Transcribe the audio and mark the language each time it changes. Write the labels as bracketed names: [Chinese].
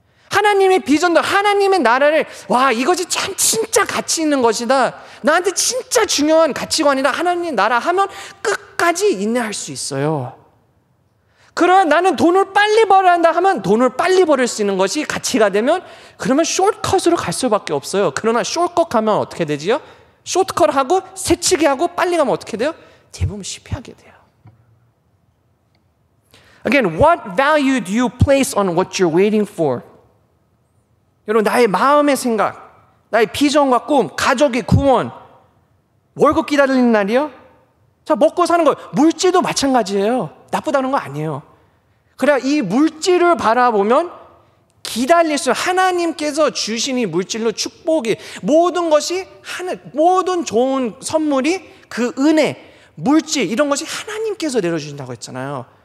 [Korean] 하나님의 비전도, 하나님의 나라를, 와, 이것이 참 진짜 가치 있는 것이다, 나한테 진짜 중요한 가치관이다, 하나님의 나라 하면 끝까지 인내할 수 있어요. 그러나 나는 돈을 빨리 벌어야 한다 하면 돈을 빨리 벌을 수 있는 것이 가치가 되면, 그러면 숏컷으로 갈 수밖에 없어요. 그러나 숏컷 가면 어떻게 되지요? 숏컷 하고 새치기 하고 빨리 가면 어떻게 돼요? 대부분 실패하게 돼요. [English] Again, what value do you place on what you're waiting for? [Korean] 여러분, 나의 마음의 생각, 나의 비전과 꿈, 가족의 구원, 월급 기다리는 날이요? 자, 먹고 사는 거, 물질도 마찬가지예요. 나쁘다는 거 아니에요. 그래, 이 물질을 바라보면 기다릴 수, 하나님께서 주신 이 물질로 축복이, 모든 것이 모든 좋은 선물이, 그 은혜, 물질, 이런 것이 하나님께서 내려주신다고 했잖아요.